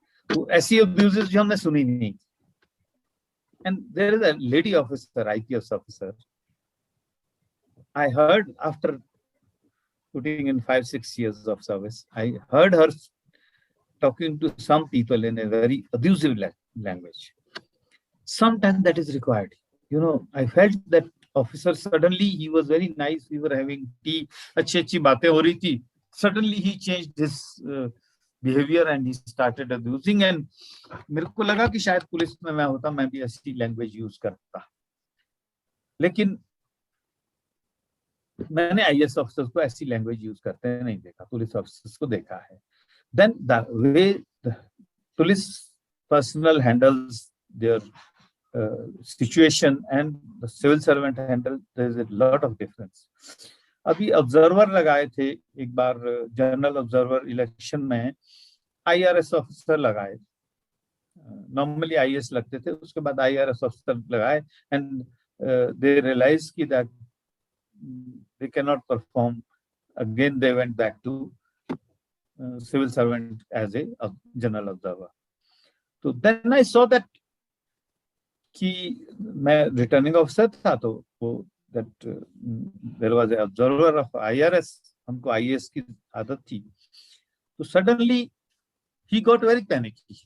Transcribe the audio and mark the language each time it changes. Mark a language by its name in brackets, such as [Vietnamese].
[Hindi] तो ऐसी abuses जो हमने सुनी नहीं। [English] And there is a lady officer, IPS officer. I heard after putting in 5-6 years of service, I heard her talking to some people in a very abusive language. Sometimes that is required. You know, I felt that officer, suddenly he was very nice. [Hindi] We were having tea, अच्छी बातें हो रही थी. [English] Suddenly he changed his behavior and he started abusing. [Hindi] And मेरे को लगा कि शायद पुलिस में मैं होता, मैं भी ऐसी लैंग्वेज यूज करता। लेकिन मैंने आईएएस ऑफिसर्स को ऐसी लैंग्वेज यूज करते नहीं देखा, पुलिस ऑफिसर्स को देखा है। [English] Then the way the police personnel handles their situation and the civil servant handle, there is a lot of difference. [Hindi] अभी ऑब्जर्वर लगाए थे एक बार, जनरल ऑब्जर्वर इलेक्शन में आईआरएस ऑफिसर लगाए। नॉर्मली आईएएस लगते थे, उसके बाद आईआरएस ऑफिसर लगाए [English] And they realise कि that they can not perform, again they went back to civil servant as a general observer. [Hindi] तो [English] then I saw that [Hindi] कि मैं रिटर्निंग ऑफिसर था, तो वो [English] that there was an observer of IRS, [Hindi] हमको IAS की आदत थी। [English] तो suddenly he got very panicky.